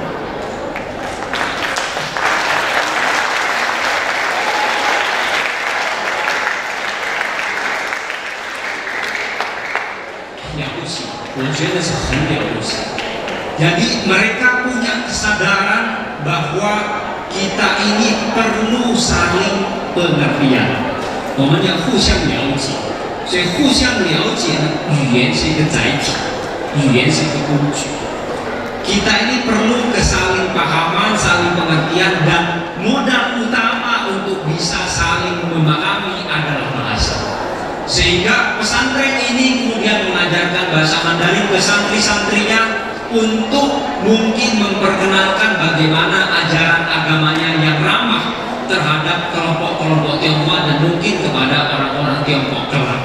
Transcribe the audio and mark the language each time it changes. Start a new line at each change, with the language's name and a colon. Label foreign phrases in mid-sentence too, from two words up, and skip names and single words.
Indonesian: Jadi mereka punya kesadaran bahwa kita ini perlu saling pengertian.
Chinese: 我们要互相了解，所以互相了解呢，语言是一个载体，语言是一个工具。
Indonesian: Kita ini perlu kesaling pahaman, saling pengertian, dan modal utama untuk bisa saling memahami adalah bahasa. Sehingga pesantren ini kemudian mengajarkan bahasa Mandarin ke santri-santrinya untuk mungkin memperkenalkan bagaimana ajaran agamanya yang ramah terhadap kelompok-kelompok Tionghoa dan mungkin kepada orang-orang Tiongkok kelak.